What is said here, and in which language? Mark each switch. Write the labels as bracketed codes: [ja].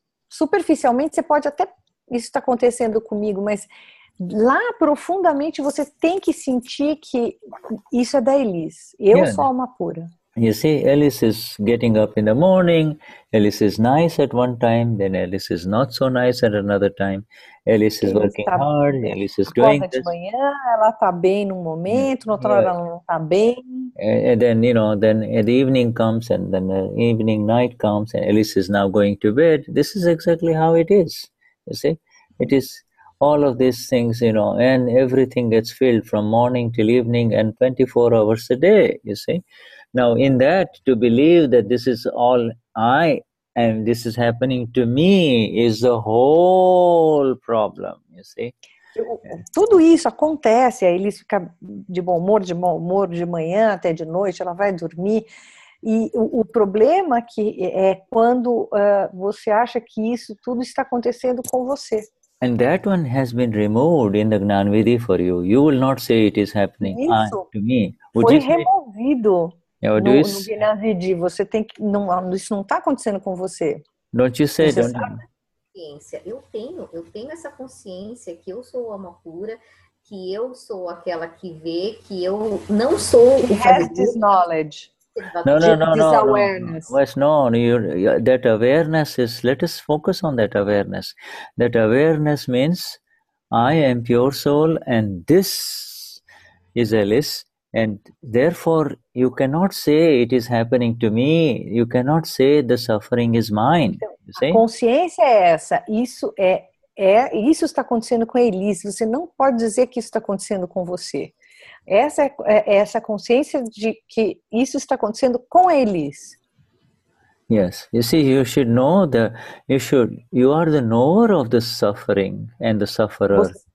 [pt] Superficialmente, você pode até, isso está acontecendo comigo, mas lá profundamente você tem que sentir que isso é da Elis. Eu sou alma pura. [en] You see, Alice is getting up in the morning, Alice is nice at one time, then Alice is not so nice at another time. Alice is working hard, Alice is doing this. [pt] De manhã, ela está bem num momento, noutra hora ela não está bem. [en] And then, then the evening comes, and then the evening night comes, and Alice is now going to bed. This is exactly how it is, you see. It is all of these things, and everything gets filled from morning till evening and 24 hours a day, you see. Now, in that, to believe that this is all I and this is happening to me is the whole problem, you see. [pt] Tudo isso acontece, aí Elis fica de bom humor de manhã até de noite, ela vai dormir. E o problema que é quando você acha que isso tudo está acontecendo com você. [en] And that one has been removed in the Gnanvidhi for you. You will not say it is happening to me. [pt] Foi removido. No Gnanvidhi, você tem que isso não está acontecendo com você. [en] Don't you say? [pt] Eu tenho essa consciência que eu sou alma pura, que eu sou aquela que vê, que eu não sou o fazedor. [en] This knowledge. No. Awareness. No, that awareness is, let us focus on that awareness. That awareness means I am pure soul and this is Alice, and therefore you cannot say it is happening to me. You cannot say the suffering is mine. You see? [pt] A consciência é essa. Isso isso está acontecendo com a Elis. Você não pode dizer que isso está acontecendo com você. Essa consciência de que isso está acontecendo com a Elis. [en] Yes, you see, you should know you are the knower of the suffering and the sufferer.